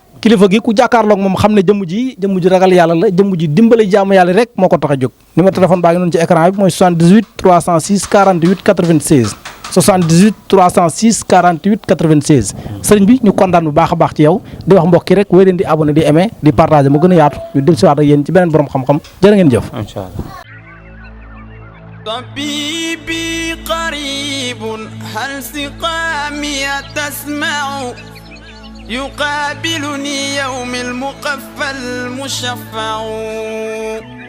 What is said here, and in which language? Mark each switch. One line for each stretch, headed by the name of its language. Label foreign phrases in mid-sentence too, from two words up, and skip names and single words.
Wolof: kilifa gi ku jàkkaarloog moom xam ne jëmm ji ragal yàlla la jëmm ji dimbale jaamu yàlla rek moo ko tax a jóg
French: numéro téléphone
Wolof: baa ngi noonu ci écran bi mooy 78 306 48 96 78 306 48 96 sëriñ bi ñu kontaan bu baax a baax ci yow di wax mbokk yi rek wéy leen di abonné di aimé di partagé mu gën a yaatu ñu del siwaat ak yéen ci beneen borom xam-xam jërë ngeen jëf
Arabic: إن شاء الله. طبيبي قريب هل سقامي تسمع يقابلني يوم المقفى المشفع